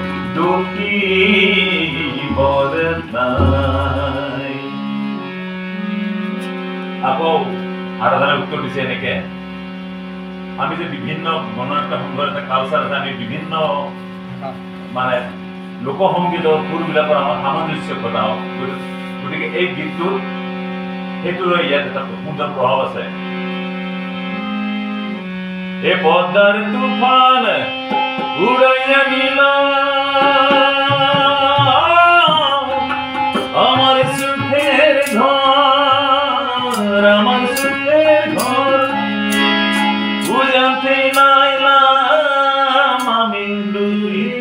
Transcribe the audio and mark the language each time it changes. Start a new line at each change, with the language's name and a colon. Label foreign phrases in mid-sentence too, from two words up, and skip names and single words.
Assamese: দুখিবৰ নাই আকৌ হাৰাধনে উত্তৰ দিছে এনেকে আমি যে বিভিন্ন গণনাট্য সংঘৰ এটা কালচাৰ আছে আমি বিভিন্ন মানে লোকসংগীতৰ সুৰবিলাকৰ আমাৰ সামঞ্জস্য ঘটাওঁ গতিকে এই গীতটোত সেইটো লৈ ইয়াত এটা সুন্দৰ প্ৰভাৱ আছে
Bangla: এ পদ্মাৰ তুফান উড়াইয়া নিল আমার সুখের ঘর আমার সুখের ঘর বুঝাতে নাইলাম আমি লুই